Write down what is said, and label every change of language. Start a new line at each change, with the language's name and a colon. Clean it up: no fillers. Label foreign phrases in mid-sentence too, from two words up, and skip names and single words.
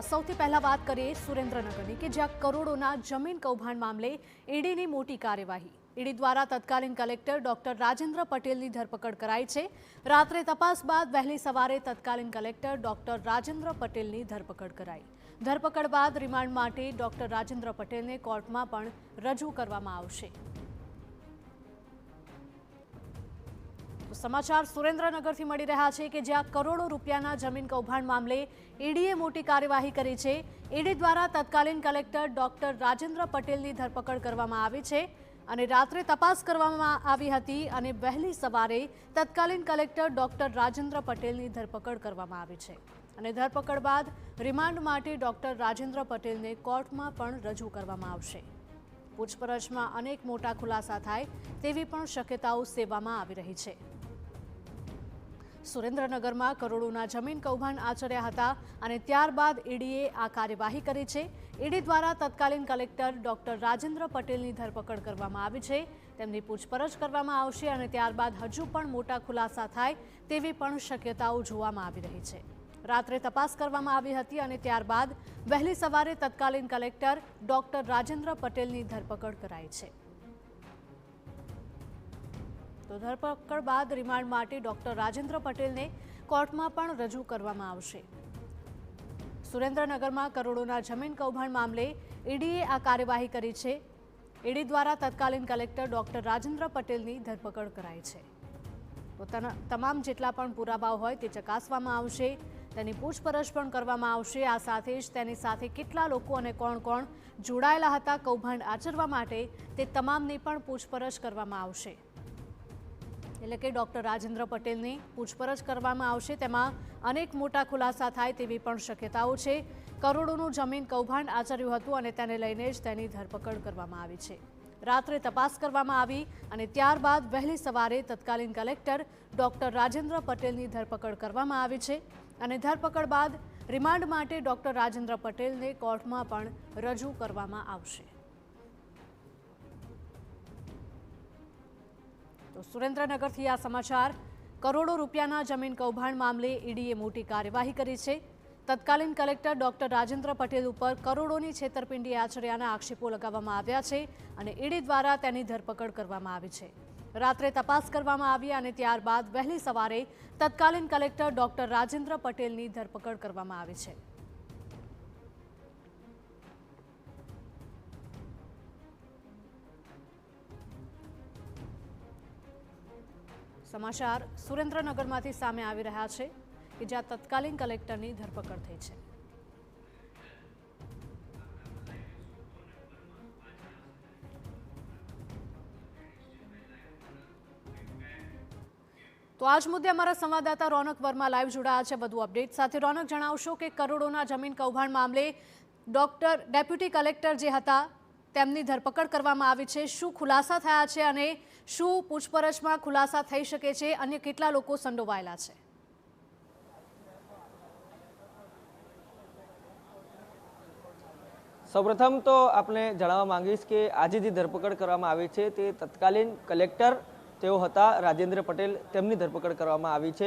Gujarati: સૌથી પહેલા વાત કરીએ સુરેન્દ્રનગરની કે જ્યાં કરોડોના જમીન કૌભાંડ મામલે ઈડીની મોટી કાર્યવાહી। ઈડી દ્વારા તત્કાલીન કલેક્ટર ડોક્ટર રાજેન્દ્ર પટેલની ધરપકડ કરાઈ છે। રાત્રે તપાસ બાદ વહેલી સવારે તત્કાલીન કલેક્ટર ડોક્ટર રાજેન્દ્ર પટેલની ધરપકડ કરાઈ। ધરપકડ બાદ રિમાન્ડ માટે ડોક્ટર રાજેન્દ્ર પટેલને કોર્ટમાં પણ રજૂ કરવામાં આવશે। સમાચાર સુરેન્દ્રનગરથી મળી રહ્યા છે કે જ્યાં કરોડો રૂપિયાના જમીન કૌભાંડ મામલે ઈડીએ મોટી કાર્યવાહી કરી છે। ઈડી દ્વારા તત્કાલીન કલેક્ટર ડૉક્ટર રાજેન્દ્ર પટેલની ધરપકડ કરવામાં આવી છે અને રાત્રે તપાસ કરવામાં આવી હતી અને વહેલી સવારે તત્કાલીન કલેક્ટર ડૉક્ટર રાજેન્દ્ર પટેલની ધરપકડ કરવામાં આવી છે અને ધરપકડ બાદ રિમાન્ડ માટે ડૉક્ટર રાજેન્દ્ર પટેલને કોર્ટમાં પણ રજૂ કરવામાં આવશે। પૂછપરછમાં અનેક મોટા ખુલાસા થાય તેવી પણ શક્યતાઓ સેવામાં આવી રહી છે। सुरेन्द्रनगરમાં કરોડોના જમીન કૌભાંડ આચર્યા હતા અને ત્યારબાદ ઈડીએ આ કાર્યવાહી કરી છે। ઈડી દ્વારા તત્કાલીન કલેક્ટર ડોક્ટર રાજેન્દ્ર પટેલની ધરપકડ કરવામાં આવી છે। તેમની પૂછપરછ કરવામાં આવશે અને ત્યારબાદ હજુ પણ મોટા ખુલાસા થાય તેવી પણ શક્યતાઓ જોવામાં આવી રહી છે। રાત્રે તપાસ કરવામાં આવી હતી અને ત્યારબાદ વહેલી સવારે તત્કાલીન કલેક્ટર ડોક્ટર રાજેન્દ્ર પટેલની ધરપકડ કરાઈ છે। તો ધરપકડ બાદ રિમાન્ડ માટે ડૉક્ટર રાજેન્દ્ર પટેલ ને કોર્ટ મેં પણ રજૂ કરવામાં આવશે। સુરેન્દ્રનગર મેં કરોડો જમીન કૌભાંડ મામલે ઈડીએ આ કાર્યવાહી કરી છે। ઈડી દ્વારા તત્કાલીન કલેક્ટર ડૉક્ટર રાજેન્દ્ર પટેલ કી ધરપકડ કરાઈ છે। તો તમામ જેટલા પણ પુરાવાઓ હોય તે ચકાસવામાં આવશે, તેની પૂછપરછ પણ કરવામાં આવશે। આ સાથે જ તેની સાથે કેટલા લોકો અને કોણ કોણ જોડાયેલા હતા કૌભાંડ આચરવા માટે તે તમામની પણ પૂછપરછ કરવામાં આવશે। એટલે કે ડોક્ટર રાજેન્દ્ર પટેલની પૂછપરછ કરવામાં આવશે। તેમાં અનેક મોટા ખુલાસા થાય તેવી પણ શક્યતાઓ છે। કરોડોનું જમીન કૌભાંડ આચર્યું હતું અને તેને લઈને જ તેની ધરપકડ કરવામાં આવી છે। રાત્રે તપાસ કરવામાં આવી અને ત્યારબાદ વહેલી સવારે તત્કાલીન કલેક્ટર ડોક્ટર રાજેન્દ્ર પટેલની ધરપકડ કરવામાં આવી છે અને ધરપકડ બાદ રિમાન્ડ માટે ડોક્ટર રાજેન્દ્ર પટેલને કોર્ટમાં પણ રજૂ કરવામાં આવશે। તો સુરેન્દ્રનગર થી આ સમાચાર। કરોડો રૂપિયાના જમીન કૌભાંડ મામલે ઈડીએ મોટી કાર્યવાહી કરી છે। તત્કાલીન કલેક્ટર ડૉક્ટર રાજેન્દ્ર પટેલ પર કરોડોની છેતરપિંડી આચર્યાના આક્ષેપો લગાવવામાં આવ્યા છે અને ઈડી દ્વારા તેની ધરપકડ કરવામાં આવી છે। રાત્રે તપાસ કરવામાં આવી અને ત્યારબાદ વહેલી સવારે તત્કાલીન કલેક્ટર ડૉક્ટર રાજેન્દ્ર પટેલની ધરપકડ કરવામાં આવી છે। સમાચાર સુરેન્દ્રનગરમાંથી સામે આવી રહ્યા છે કે જ્યાં તત્કાલીન કલેક્ટરની ધરપકડ થઈ છે। તો આજ મુદ્દે અમારા સંવાદદાતા રૌનક વર્મા લાઇવ જોડાયા છે વધુ અપડેટ સાથે। રૌનક, જણાવશો કે કરોડોના જમીન કૌભાંડ મામલે ડેપ્યૂટી કલેક્ટર જે હતા તેમની ધરપકડ કરવામાં આવી છે। શું ખુલાસા થયા છે અને શું પૂછપરછમાં ખુલાસા થઈ શકે છે? અન્ય કેટલા લોકો સંડોવાયેલા છે? સૌપ્રથમ તો આપણે જણાવવા માંગીશ કે આજે જે ધરપકડ કરવામાં આવી છે તે તત્કાલીન કલેક્ટર તેઓ હતા રાજેન્દ્ર પટેલ, તેમની ધરપકડ કરવામાં આવી છે।